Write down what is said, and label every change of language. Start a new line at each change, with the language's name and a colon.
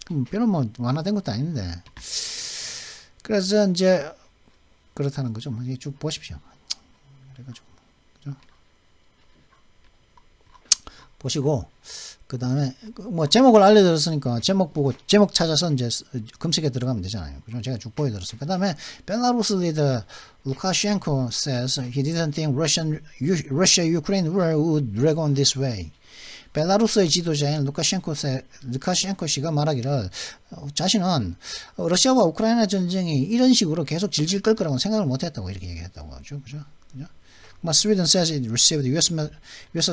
Korean: 별로 뭐 완화된 것도 아닌데 그래서 이제 그렇다는 거죠. 쭉 보십시오. 그래가지고 그죠? 보시고 그 다음에 뭐 제목을 알려드렸으니까 제목 보고 제목 찾아서 이제 검색에 들어가면 되잖아요. 그죠? 제가 쭉 보여드렸어요. 그 다음에 벨라루스 리더
English: Lukashenko says he didn't think Russia-Ukraine war would drag on this way.
Korean: 벨라루스의 지도자인 루카셴코 씨가 말하기를 자신은 러시아와 우크라이나 전쟁이 이런 식으로 계속 질질 끌 거라고 생각을 못했다고 이렇게 얘기했다고 하죠. 그죠?
English: Sweden says it received U.S.